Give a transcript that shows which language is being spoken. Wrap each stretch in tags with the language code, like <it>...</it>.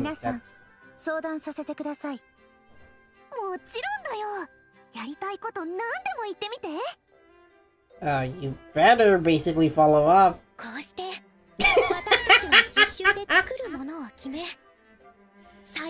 <ja>皆さん相談させてください。もちろんだよ。やりたいこと何でも言ってみて。</ja> <en>you better basically follow up.</en> <ja>こうして私たちは実習で作るものを決め、最</ja>